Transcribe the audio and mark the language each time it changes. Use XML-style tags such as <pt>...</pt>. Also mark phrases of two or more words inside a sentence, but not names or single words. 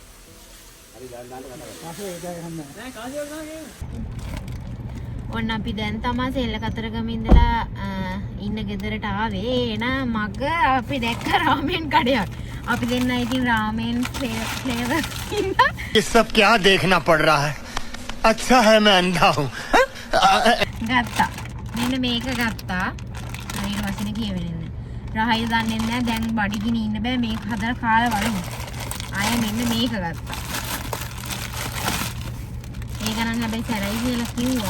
<si>ඔන්න අපි දැන් තමයි සෙල්ල කතරගම ඉඳලා ඉන්න ගෙදරට ආවේ. එන මග අපි දැක්ක රාමෙන් කඩයක්. අපි දෙන්න ඉතින් රාමෙන් ෆ්ලේවර් ඉන්න.</si> <hi>ये सब क्या देखना पड़ रहा है? अच्छा है मैं अंधा हूँ.</hi> <si>ගත්තා. මෙන්න මේක ගත්තා. ඊට පස්සේ කියවෙන්නේ. රහයි දන්නේ නැහැ දැන් බඩගිනි ඉන්න බෑ මේක හදලා කාලා බලමු. ආයෙ මෙන්න මේක ගත්තා. ඒක නම් හැබැයි සැරයි කියලා කිව්වා.</si>